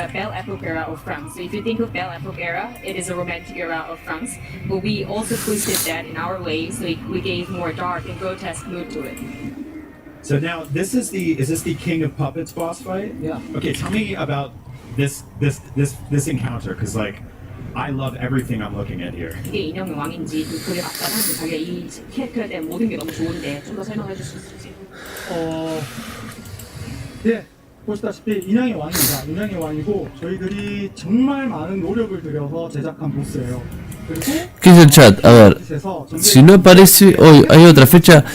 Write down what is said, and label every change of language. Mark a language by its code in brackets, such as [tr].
[en] Belle Epoque era of France. So if you think of Belle Epoque era, it is a romantic era of France. But we also twisted that in our way, so we gave more dark and grotesque mood to it. So now is this the King of Puppets boss fight? Yeah. Okay, tell me about this encounter, because like I love everything I'm looking at here. [ko] 이게 인형의 왕인지 그게 맞다면 자기가 이 캐릭터에 대한 모든 게 너무 좋은데 좀 더 설명해 줄 수 있을지? 네, 보시다시피 인형의 왕입니다. 인형의 왕이고 저희들이 정말 많은 노력을 들여서 제작한 보스예요. [es] ¿Qué es el chat? A ver, si no aparece hoy, ¿hay otra fecha?